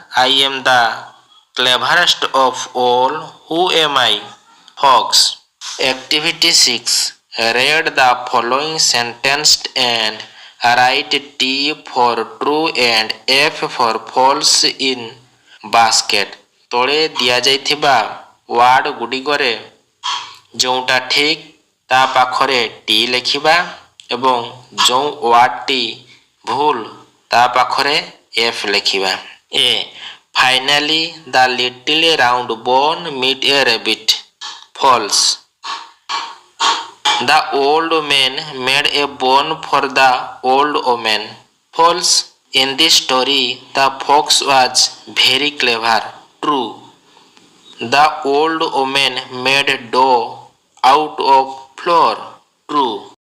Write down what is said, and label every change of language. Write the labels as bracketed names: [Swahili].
[English] I am the cleverest of all. Who am I? Fox. Activity 6. Read the following sentence and write T for true and F for false in basket. [Odia] ତଳେ ଦିଆଯାଇଥିବା ward ଗୁଡ଼ିକରେ ଯେଉଁଟା ଠିକ୍ ତା ପାଖରେ ଟି ଲେଖିବା ଏବଂ ଯେଉଁ ୱାର୍ଡଟି ଭୁଲ ତା ପାଖରେ ଏଫ୍ ଲେଖିବା। [English] A finally the little round bun met a rabbit. False. The old man made a bone for the old woman. False. In this story, the fox was very clever. True. The old woman made dough out of flour. True.